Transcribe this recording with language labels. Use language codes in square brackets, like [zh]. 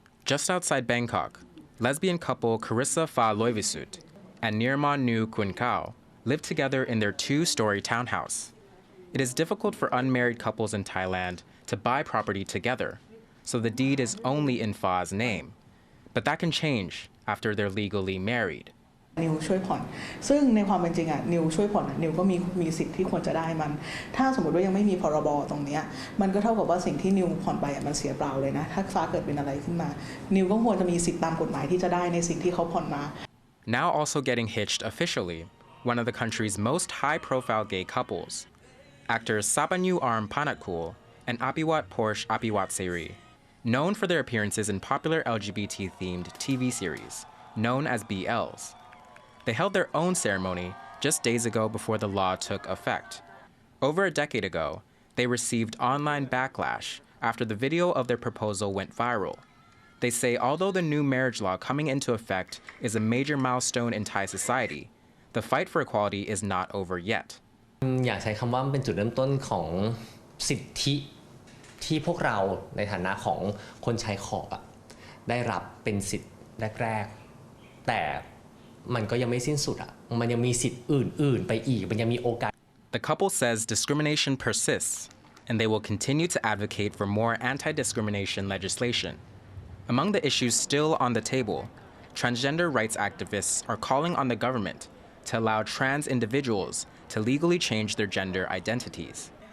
[en] Just outside Bangkok, lesbian couple Carissa Fa Loivisut and Nirman Nu Kun Kao live together in their 2-story townhouse. It is difficult for unmarried couples in Thailand to buy property together, so the deed is only in Fa's name. But that can change after they're legally married. [th] นิวช่วยผ่อนซึ่งในความเป็นจริงนิวช่วยผ่อนนิวก็มีสิทธิ์ที่ควรจะได้มันถ้าสมมติว่ายังไม่มีพรบตรงนี้มันก็เท่ากับว่าสิ่งที่นิวผ่อนไปมันเสียเปล่าเลยนะถ้าฟ้าเกิดเป็นอะไรขึ้นมานิวก็ควรจะมีสิทธิ์ตามกฎหมายที่จะได้ในสิ่งที่เขาผ่อนมา [en] Now also getting hitched officially, one of the country's most high-profile gay couples, actors Sabanyu Arm Panatkul and Apiwat Porsche Apiwat Seri, known for their appearances in popular LGBT-themed TV series, known as BLs. They held their own ceremony just days ago before the law took effect. Over a decade ago, they received online backlash after the video of their proposal went viral. They say although the new marriage law coming into effect is a major milestone in Thai society, the fight for equality is not over yet. [th] อยากใช้คำว่าเป็นจุดเริ่มต้นของสิทธิที่พวกเราในฐานะของคนชายขอบได้รับเป็นสิทธิ์แรกๆแต่มันก็ยังไม่สิ้นสุดมันยังมีสิทธิ์อื่นๆไปอีกมันยังมีโอกาส [en] The couple says discrimination persists and they will continue to advocate for more anti-discrimination legislation. Among the issues still on the table, transgender rights activists are calling on the government to allow trans individuals to legally change their gender identities.